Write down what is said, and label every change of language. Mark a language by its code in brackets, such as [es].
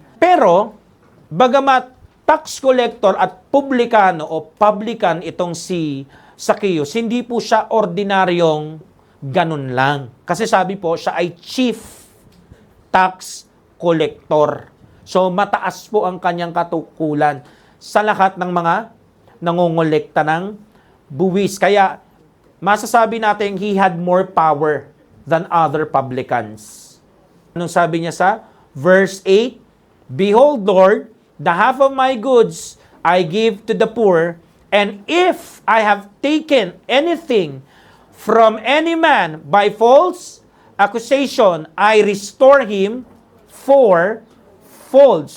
[tl] Pero, bagamat tax collector at publikano o publican itong si Zacchaeus, hindi po siya ordinaryong ganun lang. Kasi sabi po, siya ay chief tax collector. So, mataas po ang kanyang katukulan sa lahat ng mga nangongolekta ng buwis. Kaya, masasabi natin, [en] he had more power than other publicans. [tl] Anong sabi niya sa verse 8? [en] Behold, Lord, the half of my goods I give to the poor, and if I have taken anything from any man by false accusation, I restore him fourfold.